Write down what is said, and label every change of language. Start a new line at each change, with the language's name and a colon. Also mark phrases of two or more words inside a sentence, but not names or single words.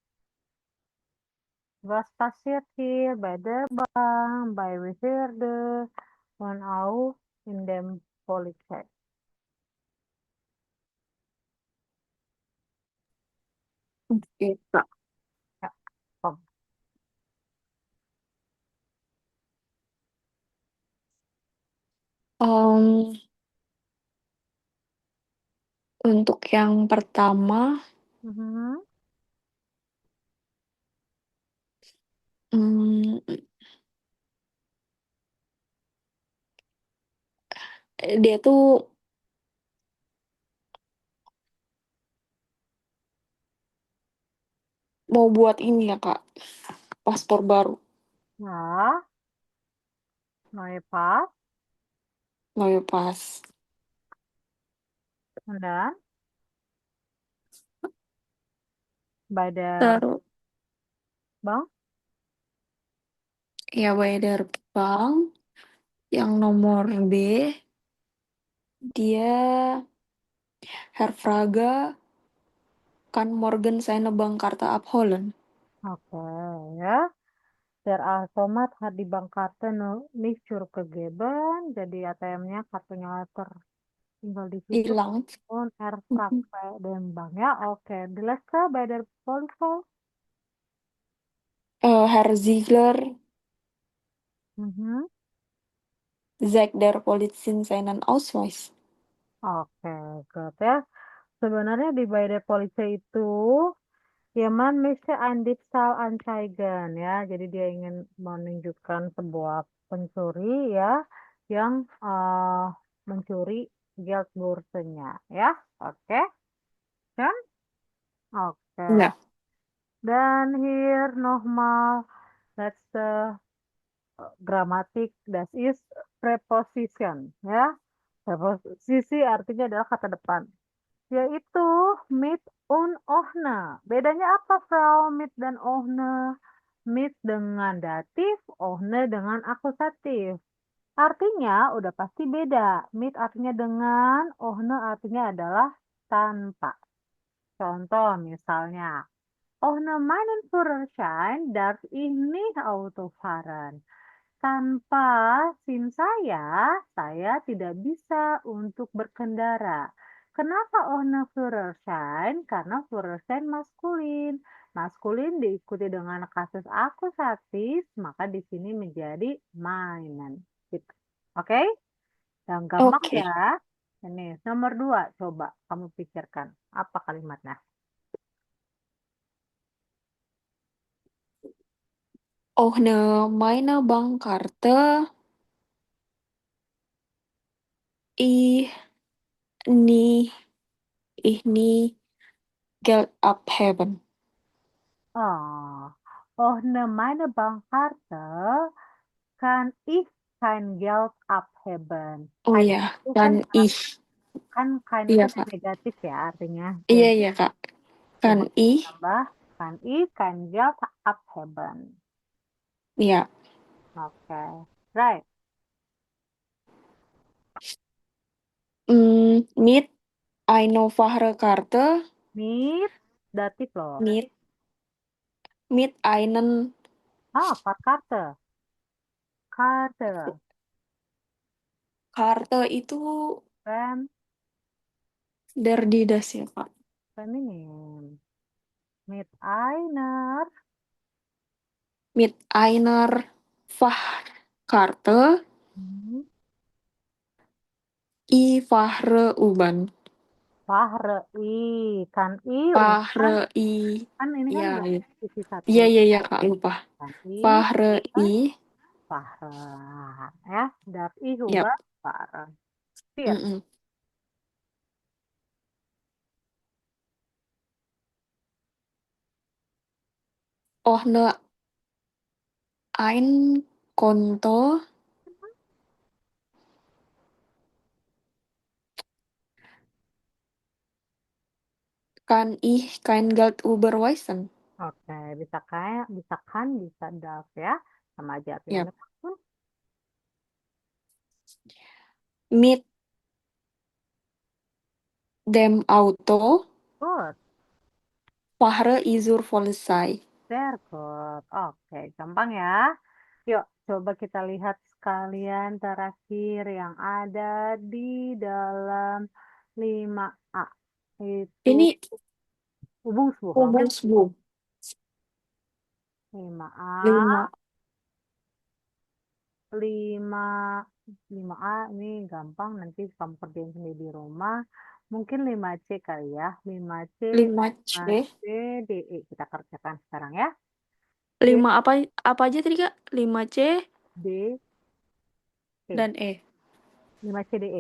German: Was passiert hier bei der Bank, bei Behörde und auch in der Polizei?
Indonesian: Oke, Kak.
German: Ja, komm.
Indonesian: Em, untuk yang pertama, Mhm. mm, dia tuh mau buat ini ya, Kak, paspor baru,
German: Ja, neue Pass. neue Pass. Und dann bei der
Indonesian: Terus,
German: Bank?
Indonesian: ya bayar bank, yang nomor B, dia
German: Herfraga kan Morgan seine Bankkarte abholen.
Indonesian: Oke, ya.
German: Der Automat hat die Bankkarte nicht zurückgegeben,
Indonesian: jadi ATM-nya kartunya tinggal di situ Hilang.
German: und er fragt bei dem Bank. Ja, oke. Die letzte bei der Polizei? Herr Ziegler Mhm. zeigt der Polizin seinen Ausweis. Oke, gut ya.
Indonesian: Sebenarnya di
German: bei der Polizei
Indonesian: itu ya
German: man möchte ein Diebstahl anzeigen ya.
Indonesian: Jadi dia ingin menunjukkan sebuah pencuri ya yang mencuri Geldbörsenya ya. Oke, kan? Oke. Ya.
German: Dan here nochmal letzte Grammatik, das ist preposition ya.
Indonesian: Preposisi artinya adalah kata depan, yaitu
German: mit und ohne.
Indonesian: Bedanya apa, Frau? Mit dan ohne. Mit dengan datif, ohne dengan akusatif. Artinya udah pasti beda. Mit artinya dengan, ohne artinya adalah tanpa. Contoh misalnya,
German: ohne meinen Führerschein darf ich nicht Auto fahren.
Indonesian: Tanpa SIM saya tidak bisa untuk berkendara.
German: Kenapa ohne Führerschein?
Indonesian: Karena Führerschein maskulin. Maskulin diikuti dengan kasus akusatif, maka di sini menjadi meinen. Gitu. Oke? Yang gampang Oke. ya. Ini nomor 2, coba kamu pikirkan. Apa kalimatnya?
German: Ohne meine Bankkarte ich nie Geld abheben. Oh, ohne meine Bankkarte kann ich kein Geld abheben. Oh Kein
Indonesian: ya, itu
German: kan ich. kein
Indonesian: Iya, itu Kak. negatif ya artinya. Iya, Jadi iya, Kak. Kan coba
German: ich. tambah kann ich kein Geld abheben.
Indonesian: Iya. Oke,
English: right.
German: Mit eine Fahrkarte
Indonesian: Mit datif loh.
German: mit einen Fahrkarte. Karte.
Indonesian: Karte itu Fem,
German: der die das
Indonesian: ya, Kak. feminim.
German: Mit einer. Mit einer Fahrkarte ich fahre U-Bahn. Fahre i. Kan i Fahre i.
Indonesian: kan ini kan Ya, buat iya. sisi satu. Iya, iya, iya, Kak. Lupa.
German: Kan i. Fahre i. Fahre. Ya, darf ich Yap. über fahren. Vier. Mm-mm. Ohne ein Konto kann ich kein Geld überweisen.
Indonesian: Oke, bisa kayak, bisa kan, bisa darf ya. Sama aja artinya. Yap.
German: Mit dem Auto
English: Good.
German: fahre ich zur Polizei.
English: Very good.
Indonesian: Oke, gampang ya. Yuk, coba kita lihat sekalian terakhir yang ada di dalam 5A. Itu Ini
German: Übungsbuch. Übungsbuch. 5A. 5.
Indonesian: 5A ini gampang, nanti kamu kerjain sendiri di rumah. Mungkin 5C kali ya. 5C, 5C. 5C, DE. Kita kerjakan sekarang ya. 5 apa aja tadi, Kak? 5C D, E. dan E. 5C, DE.